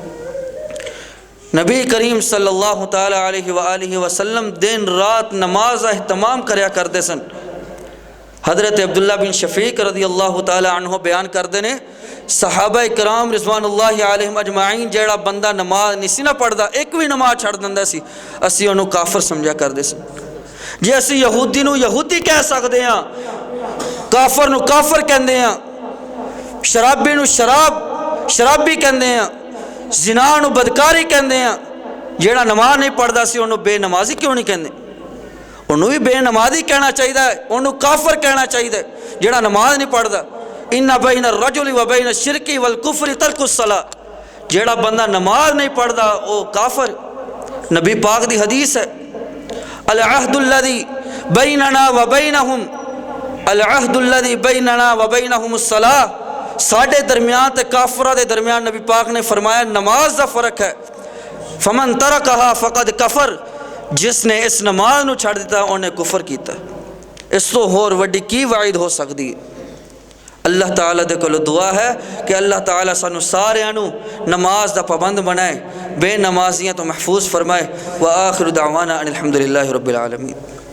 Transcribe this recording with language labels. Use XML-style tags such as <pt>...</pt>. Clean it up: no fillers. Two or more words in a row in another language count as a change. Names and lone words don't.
<pa>نبی کریم</pa> <ar>صلی اللہ تعالی علیہ وآلہ وسلم</ar> <pa>دن رات نماز اہتمام کریا کرتے سن۔ حضرت عبداللہ بن شفیق</pa> <ar>رضی اللہ تعالی عنہ</ar> <pa>بیان کردے نے صحابہ کرام</pa> <ar>رضوان اللہ علیہم اجمعین</ar> <pa>جیڑا بندہ نماز نہیں سی نہ پڑھدا ایک بھی نماز چھڑ دیندا سی اسی انہوں کافر سمجھا کردے سی جی اسی یہودی نو یہودی کہہ سکدے ہاں کافر نو کافر کہندے ہاں شرابی نو شرابی کہندے ہیں زنا نو بدکاری کہندے ہیں جیڑا نماز نہیں پڑھدا سی انہوں بے نمازی کیوں نہیں کہندے انہوں بھی بے نمازی کہنا چاہیے انہوں کافر کہنا چاہیے جیڑا نماز نہیں پڑھدا</pa> <ar>ان بین الرجل و بین الشرک والکفر ترک الصلاۃ</ar> <pa>جیڑا بندہ نماز نہیں پڑھدا او کافر نبی پاک دی حدیث ہے</pa> <ar>العہد الذی بیننا و بینہم العہد الذی بیننا و بینہم الصلاۃ</ar> <pa>ساڑھے درمیان تے کافرہ دے درمیان نبی پاک نے فرمایا نماز دا فرق ہے</pa> <ar>فمن ترکہا فقد کفر</ar> <pa>جس نے اس نماز نو چھڑ دیتا انہیں کفر کیتا اس تو ہور وڈی کی وعید ہو سکتی ہے اللہ تعالیٰ دے کولو دعا ہے کہ اللہ تعالیٰ سانو سارے انو نماز دا پابند بنائے بے نمازیاں تو محفوظ فرمائے</pa> <ar>وآخر دعوانا ان الحمدللہ رب العالمین</ar>